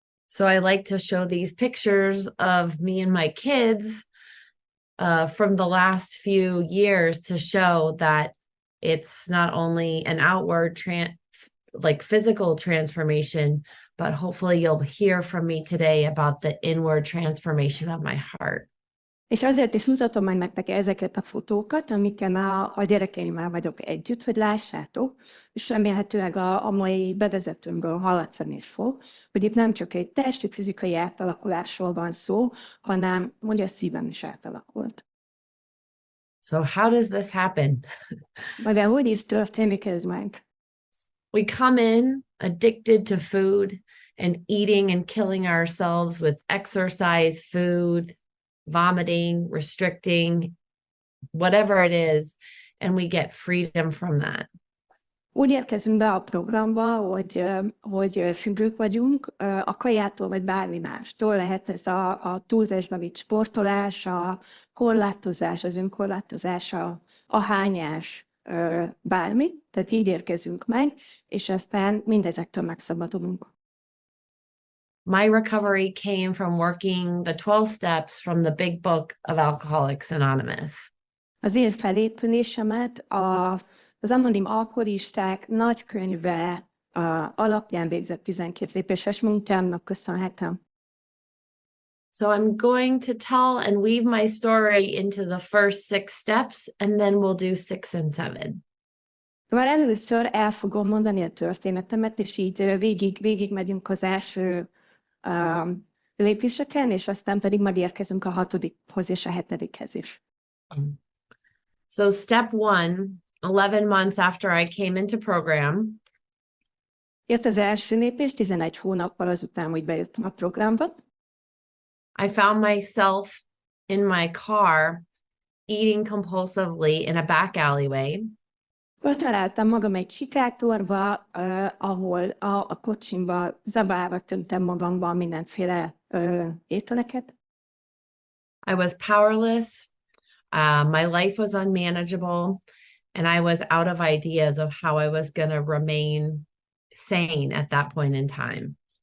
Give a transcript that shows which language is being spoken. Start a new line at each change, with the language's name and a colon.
English: So I like to show these pictures of me and my kids from the last few years to show that it's not only an outward physical transformation, but hopefully you'll hear from me today about the inward transformation of my heart.
Hungarian: És azért is mutatom majd nektek ezeket a fotókat, amiken a gyerekeimmel vagyok együtt, hogy lássátok, és remélhetőleg a mai bevezetőmből hallatszani is fog, hogy itt nem csak egy testi, fizikai átalakulásról van szó, hanem hogy a szívem is átalakult.
English: So how does this happen?
Hungarian: De hogy is történik ez meg?
English: We come in addicted to food and eating and killing ourselves with exercise, food, vomiting, restricting, whatever it is, and we get freedom from that.
Hungarian: Úgy érkezünk be a programba, hogy függők vagyunk a kajától, vagy bármi mástól. Lehet ez a túlzásba vitt sportolás, a korlátozás, az önkorlátozás, a hányás, bármi. Tehát így érkezünk meg, és aztán mindezektől megszabadulunk.
English: My recovery came from working the 12 steps from the big book of Alcoholics Anonymous.
Hungarian: Az én felépülésemet az anonim alkoholisták nagykönyve alapján végzett 12 lépéses munkámnak köszönhetem.
English: So I'm going to tell and weave my story into the first 6 steps, and then we'll do 6 and 7.
Hungarian: Már először el fogom mondani a történetemet, és így végig megyünk az első lépéseken, és aztán pedig majd érkezünk a 6-hoz és a 7-hez is.
English: So step 1, 11 months after I came into program.
Hungarian: Jött az első lépés, 11 hónappal azután, hogy bejöttem a programba.
English: I found myself in my car eating compulsively in a back alleyway.
Hungarian: Ott találtam magam egy sikátorba, ahol a kocsimba zabálva tömtem magamban mindenféle ételeket.
English: I was powerless. My life was unmanageable, and I was out of ideas of how I was going to remain sane at that point in time.